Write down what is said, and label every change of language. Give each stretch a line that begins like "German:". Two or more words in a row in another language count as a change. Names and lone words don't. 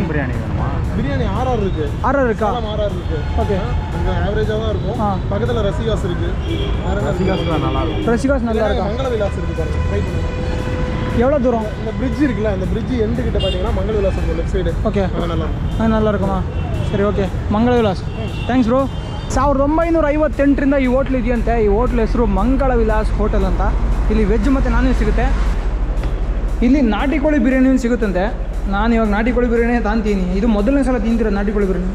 Tamil: பிரியாணி ஆர்ஆர் இருக்கு. ஆர்ஆர் இருக்கா? ஆர்ஆர் இருக்கு. ஓகே, கொஞ்சம் ஆவரேஜாக தான் இருக்கும். பக்கத்தில் ரசிகாஸ் இருக்கு. ரசிகாஸ் நல்லா இருக்கும். ரசிகாஸ் நல்லா இருக்கா? மங்கள விலாஸ் இருக்கு பாருங்க, ட்ரை பண்ணுங்க. எவ்வளோ தூரம்? இந்த பிரிட்ஜ் இருக்குல்ல, அந்த
English: bridge end
Tamil: கிட்ட பார்த்தீங்கன்னா மங்கள விலாஸ் இருக்கும்
English: left side.
Kannada: ಓಕೆ,
Tamil: நல்லா இருக்கும். நல்லா இருக்குಮಾ?
Kannada: ಸರಿ, ಓಕೆ, ಮಂಗಳ ವಿಲಾಸ್.
English: thanks bro.
Kannada: 1958ರಿಂದ ಈ ಹೋಟ್ಲ್ ಇದೆಯಂತೆ. ಈ ಹೋಟ್ಲ್ ಹೆಸರು ಮಂಗಳ ವಿಲಾಸ್ ಹೋಟೆಲ್ ಅಂತ. ಇಲ್ಲಿ ವೆಜ್ ಮತ್ತು
English: non veg
Kannada: ಸಿಗುತ್ತೆ. ಇಲ್ಲಿ ನಾಟಿ ಕೋಳಿ ಬಿರಿಯಾನಿ ಸಿಗುತ್ತಂತೆ. ನಾನು ಇವಾಗ ನಾಟಿ ಕೋಳಿ ಬಿರಿಯಾನಿ ತಾಂತೀನಿ. ಇದು ಮೊದಲನೇ ಸಲ ತಿಂತಿರೋ ನಾಟಿ ಕೋಳಿ ಬಿರಿಯಾನಿ.